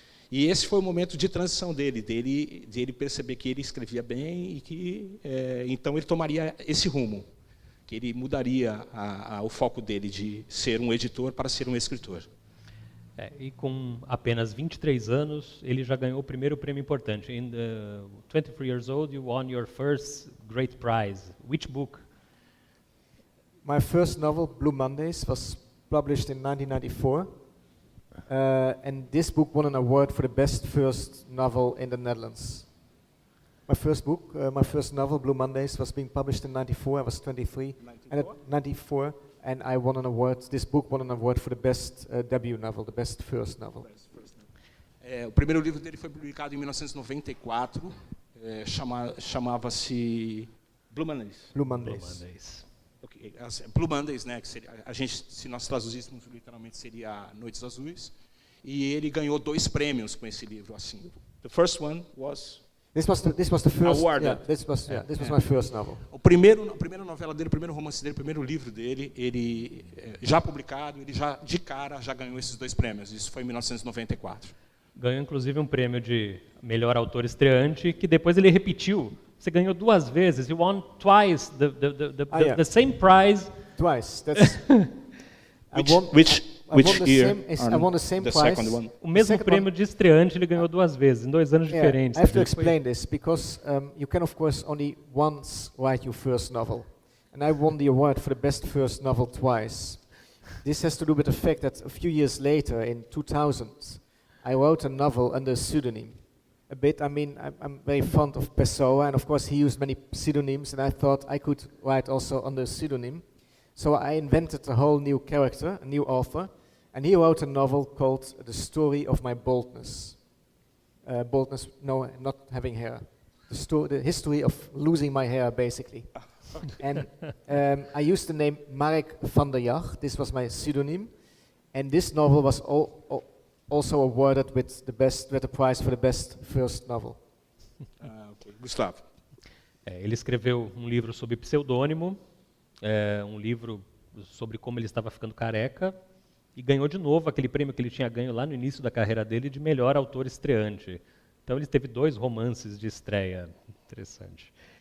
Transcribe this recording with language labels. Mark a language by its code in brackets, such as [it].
[pt] E esse foi o momento de transição dele perceber que ele escrevia bem e que, então, ele tomaria esse rumo, que ele mudaria o foco dele de ser um editor para ser um escritor. E com apenas 23 anos, ele já ganhou o primeiro prêmio importante. [en] In 23 years old, you won your first great prize. Which book? My first novel, Blue Mondays, was published in 1994. And this book won an award for the best first novel in the Netherlands. My first book, my first novel, Blue Mondays, was being published in 94. I was 23. 94, and I won an award. This book won an award for the best debut novel, the best first novel. [pt] O primeiro livro dele foi publicado em 1994. Chamava-se Blue Mondays. Blue Mondays. Okay. Blue Mondays, né? Que seria, se nós traduzíssemos literalmente, seria Noites Azuis. E ele ganhou 2 prêmios com esse livro. Assim, [en] the first one was. This was the first. Award. Yeah, this was my first novel. [pt] A primeira novela dele, o primeiro romance dele, o primeiro livro dele, ele já publicado, ele já de cara já ganhou esses 2 prêmios. Isso foi em 1994. Ganhou inclusive um prêmio de melhor autor estreante, que depois ele repetiu. Você ganhou 2 vezes. [en] You won twice the same prize. Twice. That's Which year? I won the same prize. Second one. [pt] O mesmo prêmio de estreante ele ganhou 2 vezes, em 2 anos diferentes. [en] I have to explain this because you can, of course, only once write your first novel. And I won the award for the best first novel twice. This has to do with the fact that a few years later, in 2000, I wrote a novel under a pseudonym. I'm very fond of Pessoa, and of course he used many pseudonyms, and I thought I could write also under a pseudonym. So I invented a whole new character, a new author, and he wrote a novel called The Story of My Boldness. Boldness, no, not having hair. the history of losing my hair, basically. And I used the name Marek van der Jach. This was my pseudonym. And this novel was also awarded with the prize for the best first novel. Okay. Gustavo. [pt] Ele escreveu um livro sob pseudônimo, um livro sobre como ele estava ficando careca, e ganhou de novo aquele prêmio que ele tinha ganho lá no início da carreira dele de melhor autor estreante. Então ele teve 2 romances de estreia. Interessante.